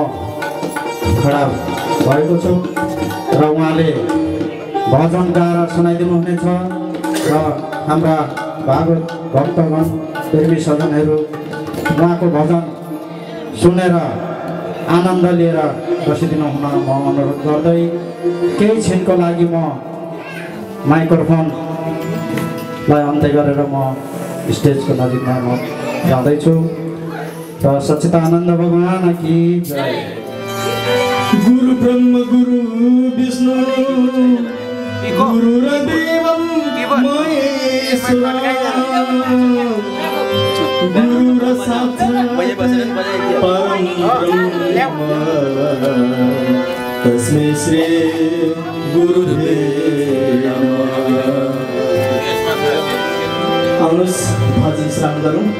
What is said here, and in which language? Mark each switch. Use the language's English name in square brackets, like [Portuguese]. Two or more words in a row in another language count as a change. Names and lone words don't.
[Nepali] खडा भएको छु र उहाँले भजन गाएर सुनाइदिनु हुनेछ र हाम्रा भागवत भक्तगण प्रेमी सजनहरू उहाँको भजन सुनेर आनन्द लिएर बसिदिनु हुन म अनुरोध गर्दै केही क्षणको लागि म माइक्रोफोनलाई अन्त्य गरेर म स्टेजको नजिकमा म जाँदैछु र सच्चिदानन्द [Hindi] भगवान की जय। [Sanskrit] गुरु ब्रह्म गुरु विष्णु गुरुर्देवं महेश्वरः गुरुर्साक्षात् परं ब्रह्म तस्मै श्री गुरुदेवाय नमः। [Nepali] आउनुहोस् भजन श्रवण गरौँ।